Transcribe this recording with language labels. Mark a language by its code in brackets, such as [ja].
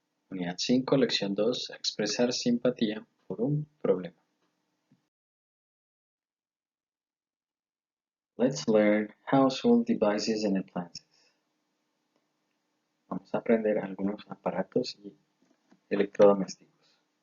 [es] Unidad 5, Lección 2, Expresar simpatía por un problema. [en] Let's learn household devices and appliances. [es] Vamos a aprender algunos aparatos y electrodomésticos.